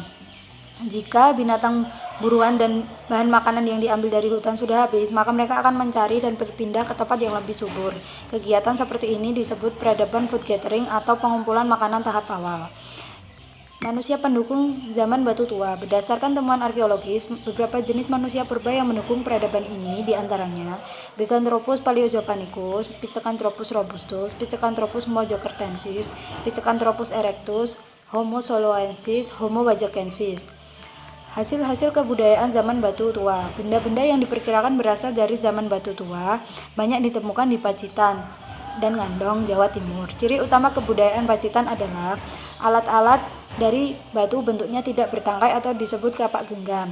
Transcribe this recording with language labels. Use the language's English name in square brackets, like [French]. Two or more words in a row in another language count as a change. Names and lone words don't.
[Indonesian] Jika binatang buruan dan bahan makanan yang diambil dari hutan sudah habis, maka mereka akan mencari dan berpindah ke tempat yang lebih subur. Kegiatan seperti ini disebut peradaban [English] food gathering [Indonesian] atau pengumpulan makanan tahap awal. Manusia pendukung zaman Batu Tua. Berdasarkan temuan arkeologis, beberapa jenis manusia purba yang mendukung peradaban ini diantaranya Pithecanthropus paleojavanicus, Pithecanthropus robustus, Pithecanthropus mojokertensis, Pithecanthropus erectus, Homo soloensis, Homo wajakensis. Hasil-hasil kebudayaan zaman Batu Tua. Benda-benda yang diperkirakan berasal dari zaman Batu Tua banyak ditemukan di Pacitan dan Ngandong, Jawa Timur. Ciri utama kebudayaan Pacitan adalah alat-alat dari batu bentuknya tidak bertangkai atau disebut kapak genggam.